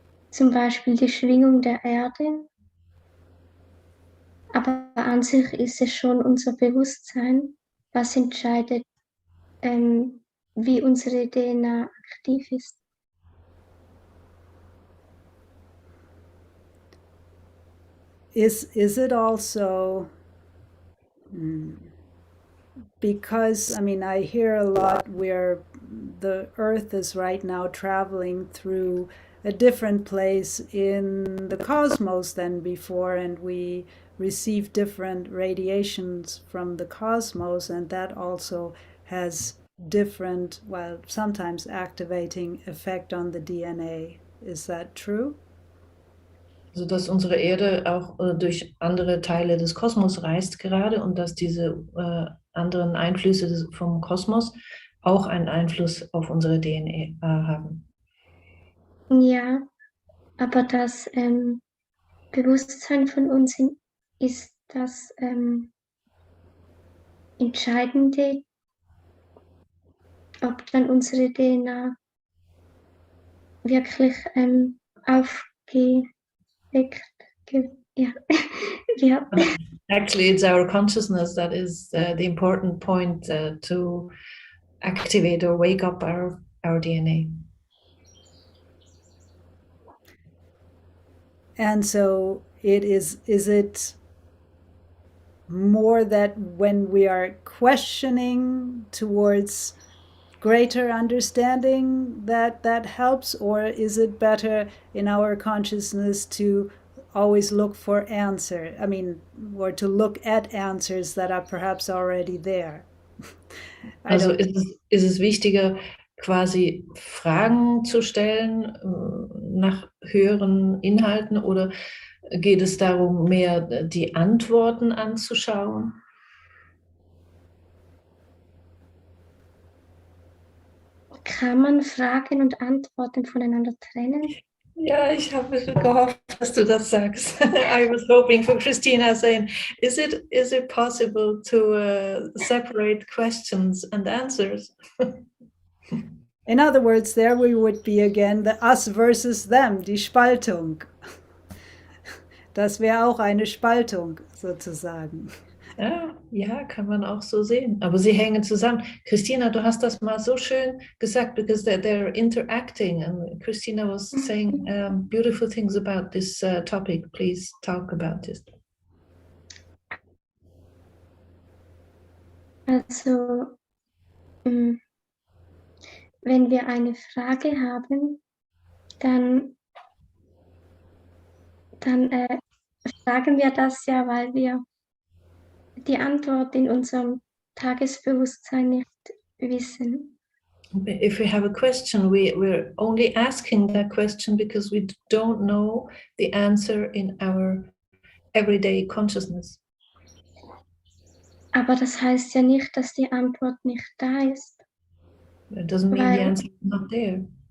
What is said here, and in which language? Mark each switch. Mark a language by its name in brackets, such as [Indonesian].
[German] Zum Beispiel die Schwingung der Erde. Aber an sich ist es schon unser Bewusstsein, was entscheidet, wie unsere DNA aktiv ist. [English] Is it also because, I mean, I hear a lot where the earth is right now traveling through a different place in the cosmos than before, and we receive different radiations from the cosmos, and that also has different, well, sometimes activating effect on the DNA. Is that true? [German] Also dass unsere Erde auch durch andere Teile des Kosmos reist gerade und dass diese anderen Einflüsse vom Kosmos auch einen Einfluss auf unsere DNA haben. Ja, aber das Bewusstsein von uns ist das Entscheidende, ob dann unsere DNA wirklich aufgeweckt ja. Ja. [English] Actually, it's our consciousness that is the important point to activate or wake up our DNA. And so is it more that when we are questioning towards greater understanding that helps, or is it better in our consciousness to always look for answer? I mean, or to look at answers that are perhaps already there. [German] Also ist es wichtiger, quasi Fragen zu stellen nach höheren Inhalten, oder geht es darum, mehr die Antworten anzuschauen? Kann man Fragen und Antworten voneinander trennen? Ja, ich habe gehofft, dass du das sagst. [English] I was hoping for Christina saying, is it possible to separate questions and answers? In other words, there we would be again the us versus them, [German] die Spaltung. Das wäre auch eine Spaltung sozusagen. Ja, kann man auch so sehen. Aber sie hängen zusammen. Christina, du hast das mal so schön gesagt, [English] because they're interacting. And Christina was saying beautiful things about this topic. Please talk about this. [German] Also, wenn wir eine Frage haben, dann fragen wir das ja, weil wir die Antwort in unserem Tagesbewusstsein nicht wissen. [English] If we have a question, we're only asking that question because we don't know the answer in our everyday consciousness. [German] Aber das heißt ja nicht, dass die Antwort nicht da ist. [English] It doesn't mean the answer is not there.